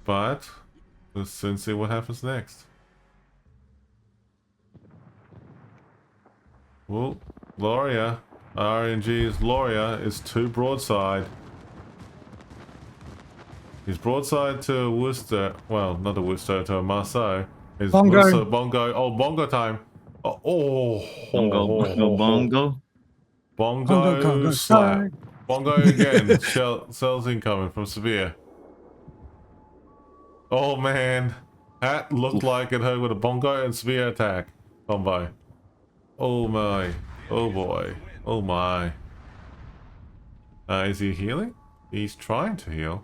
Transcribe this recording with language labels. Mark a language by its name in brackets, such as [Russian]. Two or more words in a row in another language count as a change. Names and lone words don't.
[English] But let's soon see what happens next. Well, Loria, RNG's Loria is 2 broadside. He's broadside to Worcester. Well, not to Worcester, to Marseille. Is Bongo. Worcester, Bongo. Oh, Bongo time. Oh, Bongo. Bongo Bongo, slap. sorry. Bongo again. Cells incoming from Severe. Oh man, that looked like it hurt with a Bongo and Severe attack combo. Oh my. Oh boy. Oh my. Is he healing? He's trying to heal.